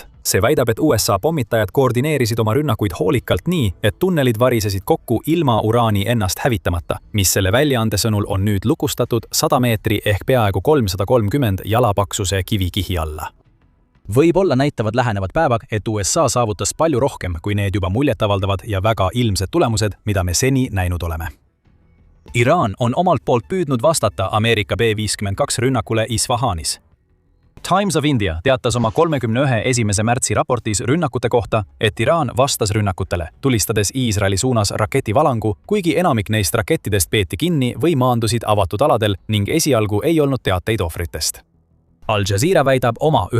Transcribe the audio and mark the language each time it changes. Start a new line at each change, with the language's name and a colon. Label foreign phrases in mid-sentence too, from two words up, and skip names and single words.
Estonian: See väidab, et USA pommitajad koordineerisid oma rünnakuid hoolikalt nii, et tunnelid varisesid kokku ilma uraani ennast hävitamata, mis selle väljaande sõnul on nüüd lukustatud 100 meetri ehk peaaegu 330 jalapaksuse kivikihi alla. Võib-olla näitavad lähenevad päevad, et USA saavutas palju rohkem, kui need juba muljetavaldavad ja väga ilmsed tulemused, mida me seni näinud oleme. Iraan on omalt poolt püüdnud vastata Ameerika B-52 rünnakule Isfahanis. Times of India teatas oma 31. märtsi raportis rünnakute kohta, et Iraan vastas rünnakutele, tulistades Iisraeli suunas raketivalangu, kuigi enamik neist rakettidest peeti kinni või maandusid avatud aladel ning esialgu ei olnud teateid ohvritest. Al Jazeera väidab oma 1.